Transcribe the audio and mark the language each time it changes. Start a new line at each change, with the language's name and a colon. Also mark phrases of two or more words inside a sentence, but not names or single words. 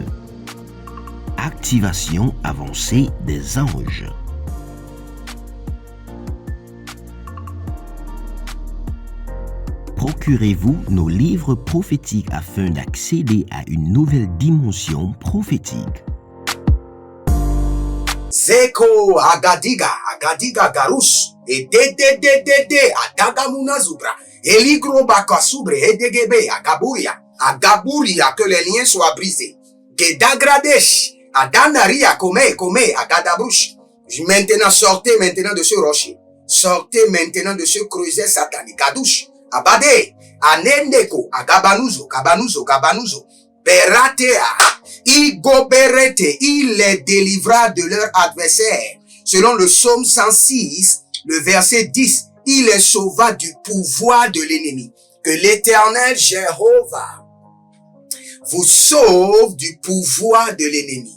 French: Activation avancée des anges. Procurez-vous nos livres prophétiques afin d'accéder à une nouvelle dimension prophétique. Zeko agadiga garus et de adagamuna zubra eligro bakasubre edegebe agaburia que les liens soient brisés. Gedagradesh adanaria come agadabrush. Maintenant sortez maintenant de ce rocher. Sortez maintenant de ce creuset satanique. Gadouche abade anendeko gabanuzo beratea. Il goberete, il les délivra de leur adversaire. Selon le psaume 106, le verset 10, il les sauva du pouvoir de l'ennemi. Que l'Éternel Jéhovah vous sauve du pouvoir de l'ennemi.